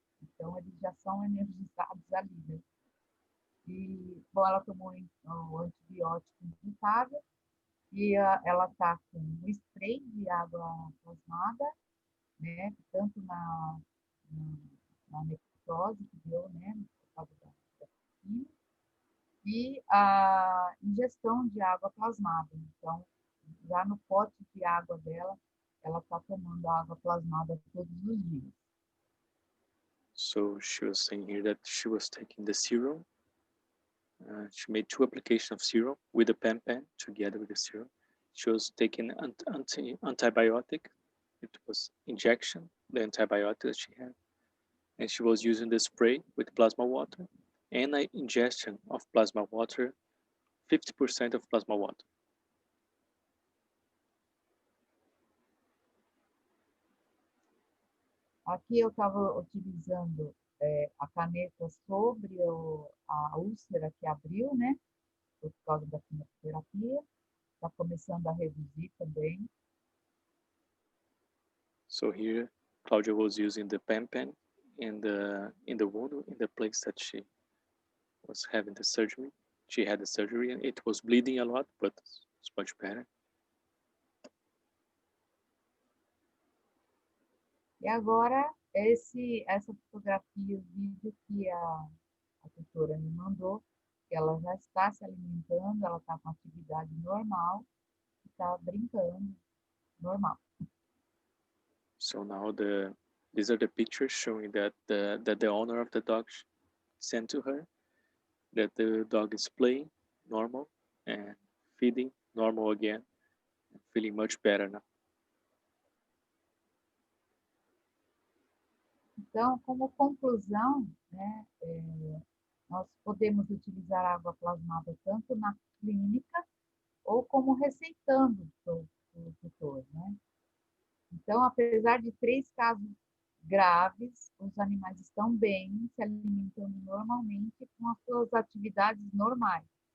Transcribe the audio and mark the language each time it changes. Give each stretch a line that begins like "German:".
Portuguese: Então, eles já são energizados ali, né? E, bom, ela tomou o antibiótico injetável, e ela está com um spray de água plasmada, né, tanto na necrose que deu, né, por causa da quimio, e a ingestão de água plasmada. Então, já no pote de água dela, ela está tomando água plasmada todos os dias.
English: So she was saying here that she was taking the serum. She made 2 applications of serum with the pen together with the serum. She was taking antibiotic. It was injection, the antibiotic that she had. And she was using the spray with plasma water and an ingestion of plasma water, 50% of plasma water.
Portuguese: Aqui eu estava utilizando a caneta sobre a úlcera que abriu, né? Por causa da quimioterapia. Está começando a reduzir também.
English: So here, Claudia was using the pen in the wound, in the place that she was having the surgery. She had the surgery and it was bleeding a lot, but it's much better.
Portuguese: E agora, essa fotografia, o vídeo que a tutora me mandou, que ela já está se alimentando, ela está com atividade normal, está brincando normal.
English: So now these are the pictures showing that the owner of the dog sent to her, that the dog is playing normal and feeding normal again, and feeling much better now.
Portuguese: Então, como conclusão, né, nós podemos utilizar água plasmada tanto na clínica ou como receitando para o tutor, né? Então, apesar de 3 casos graves, os animais estão bem, se alimentando normalmente com as suas atividades normais.